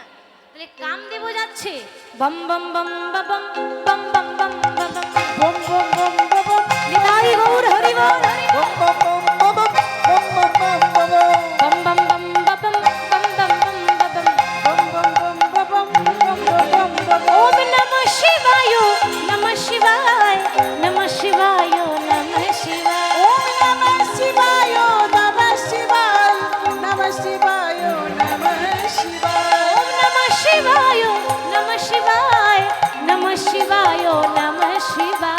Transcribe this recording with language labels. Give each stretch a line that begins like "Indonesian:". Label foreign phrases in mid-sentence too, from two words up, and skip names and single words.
Bangla: তাহলে কামদেবও যাচ্ছে বম বম বম বম বম বম বম বম বম বম বম বম বম। নিতাই গৌর হরি বল হরি বল। বম বম বম বম বম বম বম বম বম বম বম বম বম বম বম।
Sanskrit: ওম নমঃ শিবায় নমঃ শিবায় নমঃ শিবায় নমঃ শিবায়। ওম নমঃ শিবায় নমঃ শিবায় নমঃ শিবায় নমঃ শিবায়। ওম নমঃ শিবায় নমঃ শিবায় নমঃ শিবায় নমঃ শিবায়।